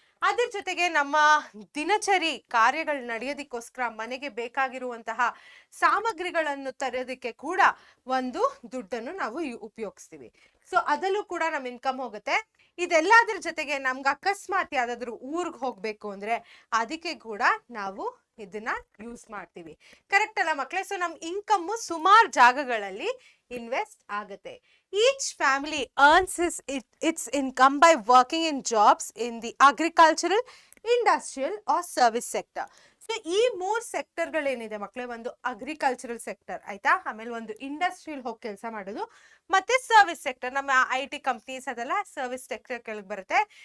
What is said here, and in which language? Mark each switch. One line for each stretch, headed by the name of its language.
Kannada: ಅದ್ರ ಜೊತೆಗೆ ನಮ್ಮ ದಿನಚರಿ ಕಾರ್ಯಗಳು ನಡೆಯೋದಕ್ಕೋಸ್ಕರ ಮನೆಗೆ ಬೇಕಾಗಿರುವಂತಹ ಸಾಮಗ್ರಿಗಳನ್ನು ತರೋದಕ್ಕೆ ಕೂಡ ಒಂದು ದುಡ್ಡನ್ನು ನಾವು ಉಪಯೋಗಿಸ್ತೀವಿ. ಸೊ ಅದಲ್ಲೂ ಕೂಡ ನಮ್ಮ ಇನ್ಕಮ್ ಹೋಗುತ್ತೆ. ಇದೆಲ್ಲದ್ರ ಜೊತೆಗೆ ನಮ್ಗೆ ಅಕಸ್ಮಾತ್ ಯಾವ್ದಾದ್ರು ಊರ್ಗ್ ಹೋಗ್ಬೇಕು ಅಂದ್ರೆ ಅದಕ್ಕೆ ಕೂಡ ನಾವು ಇದನ್ನ ಯೂಸ್ ಮಾಡ್ತೀವಿ, ಕರೆಕ್ಟ್ ಅಲ್ಲ ಮಕ್ಕಳೇ? ಸೊ ನಮ್ ಇನ್ಕಮ್ ಸುಮಾರು ಜಾಗಗಳಲ್ಲಿ ಇನ್ವೆಸ್ಟ್ ಆಗತ್ತೆ.
English: Each family earns its income by working in jobs in the agricultural, industrial or service sector.
Kannada: So ಈ 3 ಸೆಕ್ಟರ್ಗಳೇನಿದೆ ಮಕ್ಕಳೇ, ಒಂದು ಅಗ್ರಿಕಲ್ಚರಲ್ ಸೆಕ್ಟರ್, ಆಯ್ತಾ? ಆಮೇಲೆ ಒಂದು ಇಂಡಸ್ಟ್ರಿಯಲ್ ಹೋಗಿ ಕೆಲಸ ಮಾಡೋದು, ಮತ್ತೆ ಸರ್ವಿಸ್ ಸೆಕ್ಟರ್, ನಮ್ಮ IT ಕಂಪ್ನೀಸ್ ಅದೆಲ್ಲ ಸರ್ವಿಸ್ ಸೆಕ್ಟರ್ ಕೆಳಗೆ ಬರುತ್ತೆ.